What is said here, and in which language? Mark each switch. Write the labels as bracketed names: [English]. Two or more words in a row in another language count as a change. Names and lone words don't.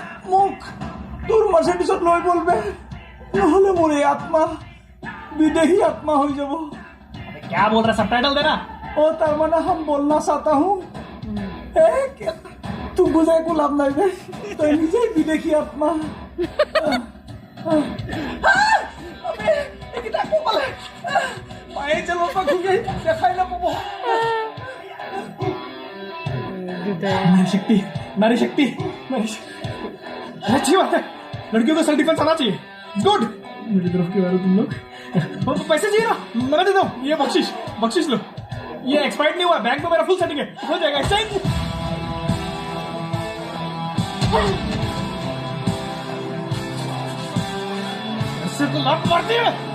[Assamese] মোক তোৰ মাৰ্চেডিছত লৈ বলবে নহ'লে মোৰ এই আত্মা বিদেহী আত্মা হৈ যাব [Hindi] अबे क्या बोल रहा है सबटाइटल देना [Assamese] ओ তাৰমানে [Hindi] हम बोलना चाहता हूँ [Assamese] তোক বুজাই একো লাভ নাই বে তই নিজেই বিদেশী আত্মা এইকেইটা আকৌ পালে পায়ে জেলৰ পৰা ঘূৰি দেখাই নাপাব [Hindi] नारी शक्ति नारी शक्ति नारी शक्ति अच्छी बात है लड़कियों को [English] self defense [Hindi] आना चाहिए गुड मेरी तरफ क्यों आ रहे हो तुम लोग पैसे चाहिए ना मैं देता हूँ ये बख्शिश लो ये एक्सपायर्ड नहीं हुआ बैंक में मेरा [English] full setting [Hindi] है हो जाएगा एक्सचेंज ऐसे तो लात मारती है